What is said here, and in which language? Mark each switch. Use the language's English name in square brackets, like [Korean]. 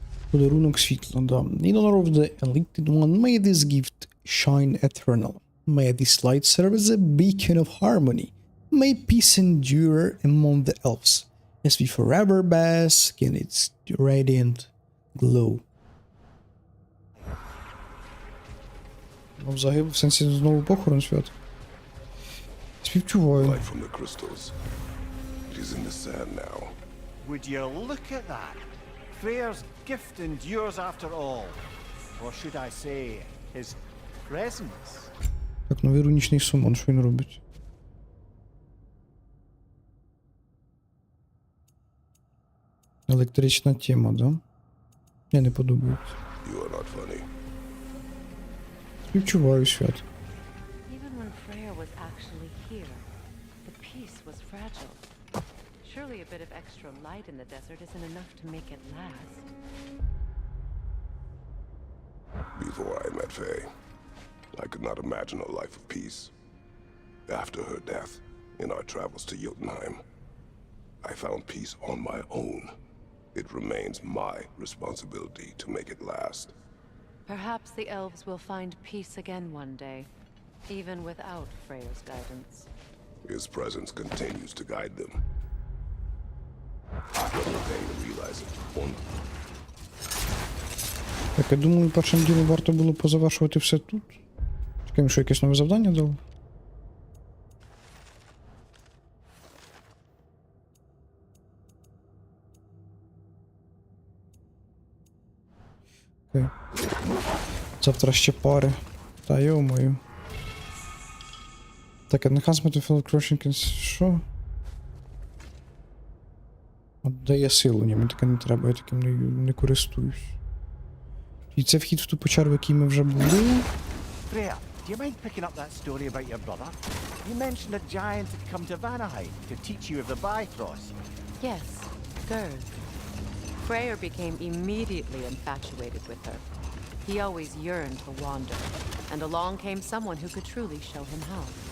[Ukrainian] Подарунок світла, да. [English] In honor of the enlightened one, may this gift shine eternal. May this light serve as a beacon of harmony. May peace endure among the elves, as we forever bask in its radiant glow. [Ukrainian] Загиб в сенсі знову похорон свят. Співчуваю. [English] Light from the crystals. It is in the sand now. Would you look at that? Freyr's gift endures after all. Or should I say, his presence? [Ukrainian] Так, новий рунічний сумон, що він робить? Електрична тема, да? Мені не подобається. [English] You are not funny. [Ukrainian] Співчуваю свят. [English] Even when Freyr was actually here, the peace was fragile. Surely a bit of extra light in the desert isn't enough to make it last. Before I met Faye, I could not imagine a life of peace. After her death, in our travels to Jotunheim, I found peace on my own. It remains my responsibility to make it last. Perhaps the elves will find peace again one day, even without Freyr's guidance. His presence continues to guide them. Whether they realize it or not. [Ukrainian] Так, я думаю, першим ділом варто було позавершувати все тут. Чекаємо, що якесь нове завдання дало. Окей. Завтра ще пари. Та йо-мою. [English] Так, enhancement of crushing. [Ukrainian] Що? От дає силу, ні, мені таке не треба, я таким не користуюсь. І це вхід в ту печеру, в якій ми вже були. [English] Freyr, do you mind picking up that story about your brother? You mentioned a giant had come to Vanaheim to teach you of the Bifrost. Yes, Gerd. Freyr became immediately infatuated with her. He always yearned to wander, and along came someone who could truly show him how.